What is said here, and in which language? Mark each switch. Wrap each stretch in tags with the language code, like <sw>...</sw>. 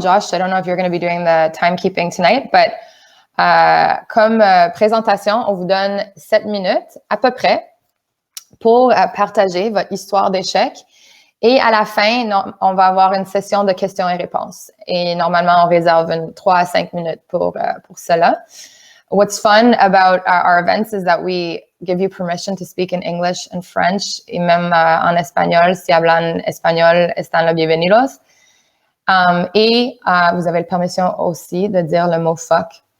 <en>Josh, I don't know if you're going to be doing the timekeeping tonight, but</en> <fr>comme présentation, on vous donne 7 minutes à peu près pour partager votre histoire d'échec. Et à la fin, on va avoir une session de questions et réponses. Et normalement, on réserve 3 à 5 minutes pour cela.</fr> <en>What's fun about our events is that we give you permission to speak in English and French,</en> <fr>et même en espagnol.</fr> <es>Si hablan espagnol, están los bienvenidos.</es> <fr>Et vous avez la permission aussi de dire le mot fuck.</fr>